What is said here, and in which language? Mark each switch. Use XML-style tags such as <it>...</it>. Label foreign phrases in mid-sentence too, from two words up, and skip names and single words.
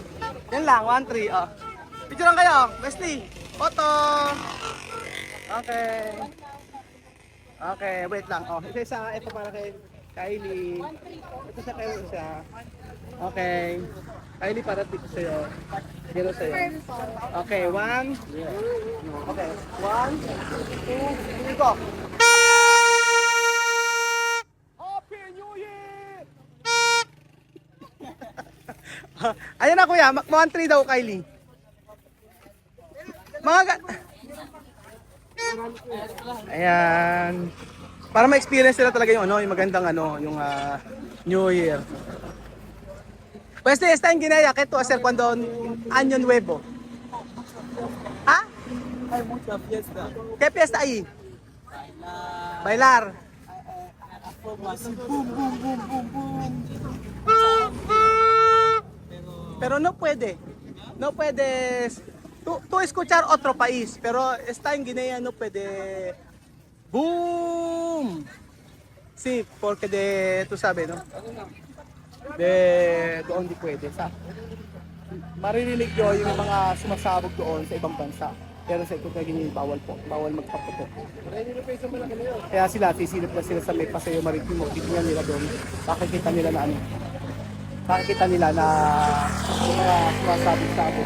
<tl>Yan lang, 1,300. Oh. Picture lang kayo. Wesley. Photo. Okay, wait lang. Oh, ito para kay Kylie. Ito sa kayo siya. Okay. Kylie, para dito sa'yo. Dito sa'yo.</tl> <en>Okay, 1. Okay, 1, 2, 3, go! Happy New Year!</en> <tl>Ayun na kuya, 1-3 daw Kylie. Ayan. Para ma-experience nila talaga yung yung magandang yung New Year.</tl> <es>Pues está en Guinea, ¿qué tú hacer cuando Año Nuevo? ¿Ah? Hay mucha fiesta. ¿Qué fiesta ahí? Bailar. Así, boom, boom, boom, boom, boom. Pero no puedes tú escuchar otro país, pero está en Guinea no puede boom. Sí, porque tú sabes, ¿no?</es> <tl>Doon di pwede. Maririnig nyo yung mga sumasabog doon sa ibang bansa. Pero sa ito Guinea, bawal magpaputo. Kaya sisilip na sila sa may Paseo Maritimo. Titingnan nila doon. Makikita nila na yung mga sumasabog-sabog.</tl>